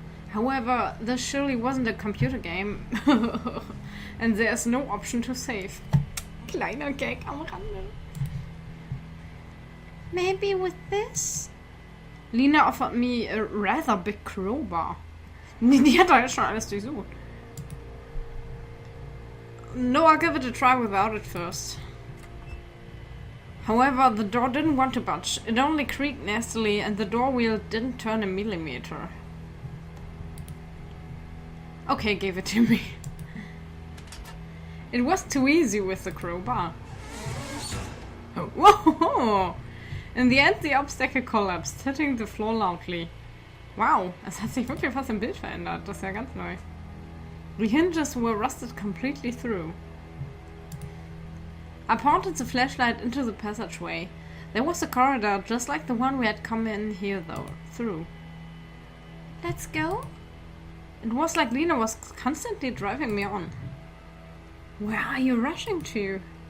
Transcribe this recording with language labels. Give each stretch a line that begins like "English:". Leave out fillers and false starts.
English: However, this surely wasn't a computer game, and there's no option to save.
German: Kleiner Gag am Rande.
English: Maybe with this? Lena offered me a rather big crowbar.
German: Die hat doch jetzt schon alles durchsucht.
English: No, I'll give it a try without it first. However, the door didn't want to budge. It only creaked nastily, and the door wheel didn't turn a millimeter. Okay, give it to me. It was too easy with the crowbar. Whoa! In the end, the obstacle collapsed, hitting the floor loudly.
German: Wow, es hat sich wirklich fast im Bild verändert. Das ist ja ganz neu.
English: The hinges were rusted completely through. I pointed the flashlight into the passageway. There was a corridor just like the one we had come in here through. Let's go? It was like Lena was constantly driving me on. Where are you rushing to?